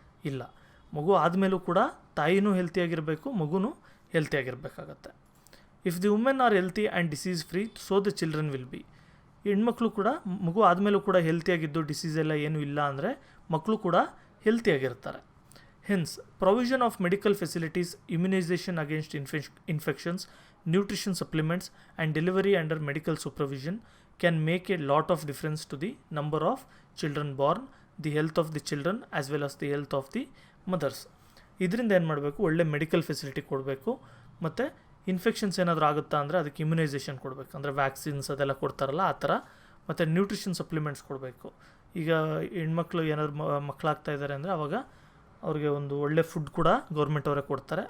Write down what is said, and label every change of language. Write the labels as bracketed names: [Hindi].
[Kannada] ಇಲ್ಲ, ಮಗು ಆದಮೇಲೂ ಕೂಡ ತಾಯಿನೂ ಹೆಲ್ತಿಯಾಗಿರಬೇಕು, ಮಗುನೂ ಹೆಲ್ತಿಯಾಗಿರಬೇಕಾಗತ್ತೆ. [English] If the women are healthy and disease free, so the children will be. [Kannada] ಹೆಣ್ಮಕ್ಳು ಕೂಡ ಮಗು ಆದಮೇಲೂ ಕೂಡ ಹೆಲ್ತಿಯಾಗಿದ್ದು ಡಿಸೀಸ್ ಎಲ್ಲ ಏನೂ ಇಲ್ಲ ಅಂದರೆ ಮಕ್ಕಳು ಕೂಡ ಹೆಲ್ತಿಯಾಗಿರ್ತಾರೆ. [English] Hence provision of medical facilities, immunisation against infections, nutrition supplements and delivery under medical supervision can make a lot of difference to the number of children born, the health of the children as well as the health of the mothers. [Kannada] ಇದರಿಂದ ಏನು ಮಾಡಬೇಕು, ಒಳ್ಳೆ medical facility ಕೊಡಬೇಕು. ಮತ್ತು infections ಏನಾದರೂ ಆಗುತ್ತಾ ಅಂದರೆ ಅದಕ್ಕೆ ಇಮ್ಯುನೈಸೇಷನ್ ಕೊಡಬೇಕು, ಅಂದರೆ ವ್ಯಾಕ್ಸಿನ್ಸ್ ಅದೆಲ್ಲ ಕೊಡ್ತಾರಲ್ಲ ಆ ಥರ. ಮತ್ತು ನ್ಯೂಟ್ರಿಷನ್ ಸಪ್ಲಿಮೆಂಟ್ಸ್ ಕೊಡಬೇಕು. ಈಗ ಹೆಣ್ಮಕ್ಳು ಏನಾದ್ರು ಮಕ್ಕಳಾಗ್ತಾ ಇದ್ದಾರೆ ಅಂದರೆ ಅವಾಗ ಅವ್ರಿಗೆ ಒಂದು ಒಳ್ಳೆ ಫುಡ್ ಕೂಡ ಗೌರ್ಮೆಂಟ್ ಅವರೇ ಕೊಡ್ತಾರೆ.